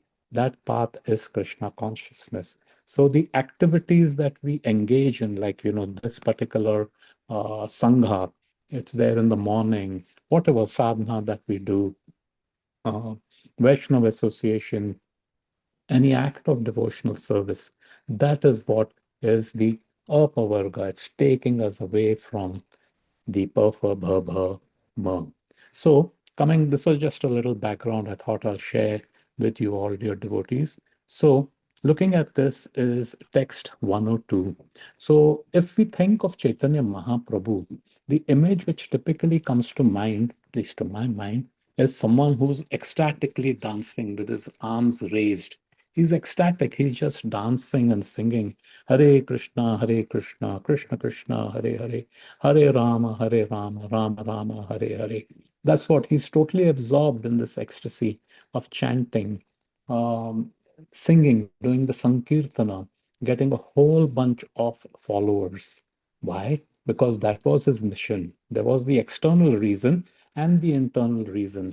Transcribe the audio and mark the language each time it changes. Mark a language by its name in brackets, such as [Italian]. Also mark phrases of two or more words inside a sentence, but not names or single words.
[English] That path is Krishna consciousness. So the activities that we engage in, like, this particular sangha, it's there in the morning, whatever sadhana that we do, uh, Vaishnava association, any act of devotional service, that is what is the apavarga. It's taking us away from the pa, fa, bha, bha, ma. So, this was just a little background I thought I'll share with you all, dear devotees. So, looking at this is text 102. So, if we think of Chaitanya Mahaprabhu, the image which typically comes to mind, at least to my mind, is someone who's ecstatically dancing with his arms raised. He's ecstatic. He's just dancing and singing [Sanskrit] Hare Krishna, Krishna Krishna, Hare Hare, Hare Rama, Rama Rama, Hare Hare. [English] That's what he's totally absorbed in this ecstasy of chanting, um, singing, doing the Sankirtana, getting a whole bunch of followers. Why? Because that was his mission. There was the external reason and the internal reason.